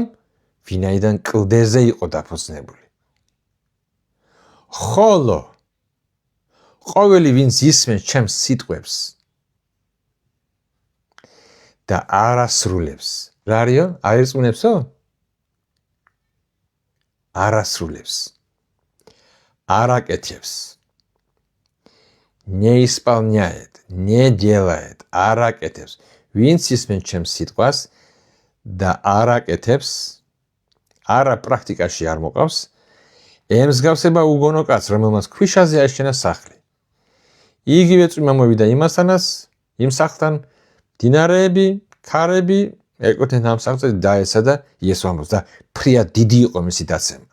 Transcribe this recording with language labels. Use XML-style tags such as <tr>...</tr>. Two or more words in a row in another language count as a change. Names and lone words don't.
<ka>ვინაიდან კლდეზე იყო დაფუძნებული. ხოლო ყოველი ვინც ისმენს ჩემს სიტყვებს და არ ასრულებს. რა არისო? აირწმუნებსო? არ ასრულებს. არ აკეთებს.</ka> <ru>не исполняет, не делает,</ru> <ka>არ აკეთებს. ვინც ისმენს ჩემს სიტყვას და არ აკეთებს, არა პრაქტიკაში არ მოყავს, ემსგავსება უგონო კაცს, რომელმაც ქვიშაზე აიშენა სახლი. იგივე წვიმა მოვიდა იმასთანაც, იმ სახლთან, მდინარეები, ქარები, ეკოთენ ამ სახლს და დაეცა და იესო ამბობს და ფრიად დიდი იყო მისი დაცემა.</ka>